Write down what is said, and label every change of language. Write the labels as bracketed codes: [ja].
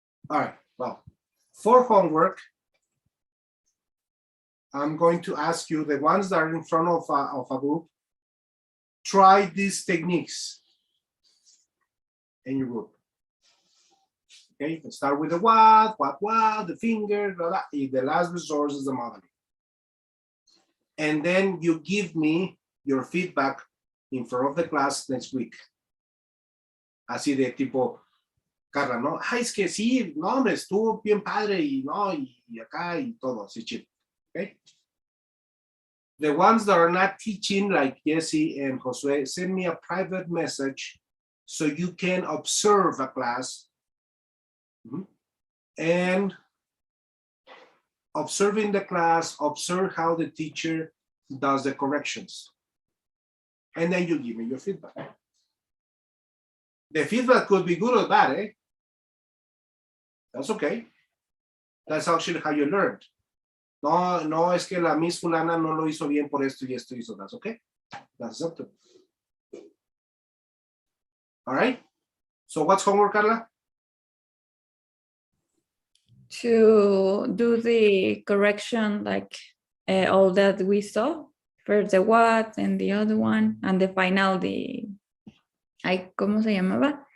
[en] All right, well, for homework, I'm going to ask you, the ones that are in front of a group, try these techniques in your group. Okay, let's start with the what, the finger, blah, blah. The last resource is the modeling. And then you give me your feedback in front of the class next week. [es] Así de tipo, Carla, ¿no? Ay, es que sí, no, hombre, estuvo bien padre y no, y acá y todo, así chido. [en] Okay? The ones that are not teaching, like Jesse and Josue, send me a private message so you can observe a class. And observing the class, observe how the teacher does the corrections. And then you give me your feedback. The feedback could be good or bad, eh? That's okay. That's actually how you learned. [es] No, es que la Miss Fulana no lo hizo bien por esto y esto hizo. [en] That's okay. That's acceptable. All right. So what's homework, Carla? To do the correction, like all that we saw. First the what and the other one, and the final, the, [es] ¿cómo se llamaba?